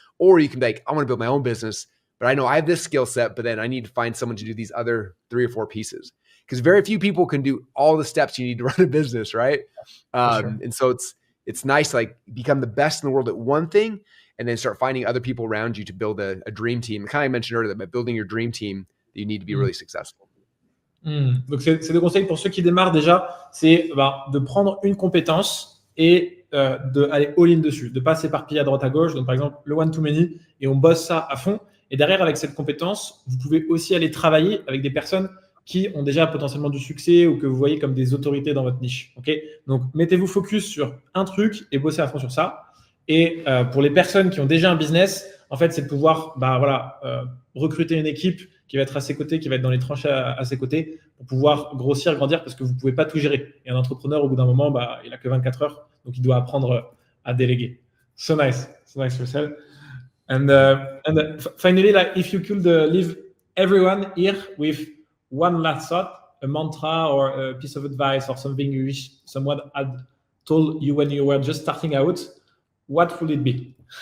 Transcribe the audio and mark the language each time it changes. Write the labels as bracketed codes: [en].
[en] Or you can be like, I want to build my own business, but I know I have this skill set, but then I need to find someone to do these other 3 or 4 pieces. Because very few people can do all the steps you need to run a business, right? Sure. And so it's nice to, like, become the best in the world at one thing, and then start finding other people around you to build a dream team. Kind of mentioned earlier that by building your dream team, you need to be really successful. [fr] Donc, c'est des conseils pour ceux qui démarrent déjà, c'est de prendre une compétence et d'aller all-in dessus, de ne pas s'éparpiller à droite à gauche. Donc, par exemple, le one-to-many, et on bosse ça à fond. Et derrière, avec cette compétence, vous pouvez aussi aller travailler avec des personnes qui ont déjà potentiellement du succès ou que vous voyez comme des autorités dans votre niche. Okay, donc, mettez-vous focus sur un truc et bossez à fond sur ça. Et pour les personnes qui ont déjà un business, en fait, c'est de pouvoir recruter une équipe qui va être à ses côtés, qui va être dans les tranchées à ses côtés pour pouvoir grossir, grandir, parce que vous ne pouvez pas tout gérer. Et un entrepreneur, au bout d'un moment, il n'a que 24 heures, donc il doit apprendre à déléguer. [en] So nice, Russell. And finally, like, if you could leave everyone here with one last thought, a mantra or a piece of advice or something you wish someone had told you when you were just starting out, what would it be?